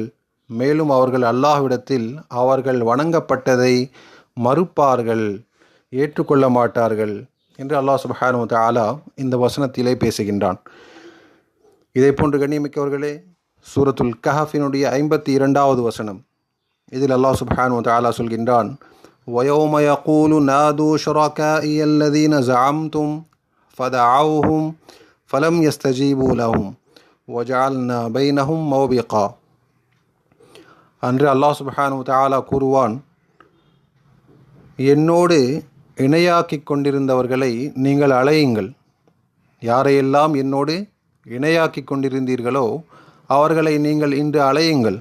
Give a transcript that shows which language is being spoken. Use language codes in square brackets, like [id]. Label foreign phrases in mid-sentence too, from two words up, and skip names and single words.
[ta] மேலும் அவர்கள் அல்லாஹ்விடத்தில் அவர்கள் வணங்கப்பட்டதை மறுப்பார்கள், ஏற்றுக்கொள்ள மாட்டார்கள் என்று அல்லாஹ் [ar] سبحانه و تعالى [ta] இந்த வசனத்திலே பேசுகின்றான். இதே போன்று கண்ணியமிக்கவர்களே, சூரத்துல் கஹஃபினுடைய 52வது வசனம், இதில் அல்லாஹ் [ar] سبحانه و تعالى [ta] சொல்கின்றான், [ar] وَيَوْمَ يَقُولُ نَادُوا شُرَكَائِيَ الَّذِينَ زَعَمْتُمْ فَدَعَوْهُمْ فَلَمْ يَسْتَجِيبُوا لَهُمْ وَجَعَلْنَا بَيْنَهُمْ مَوْبِقًا. [ta] அன்று அல்லாஹ் [ar] سبحانه و تعالى [ta] கூறுவான், என்னோடு இணையாக்கிக் கொண்டிருந்தவர்களை நீங்கள் அழையுங்கள். யாரையெல்லாம் என்னோடு இணையாக்கிக் கொண்டிருந்தீர்களோ அவர்களை நீங்கள் இன்று அழையுங்கள்.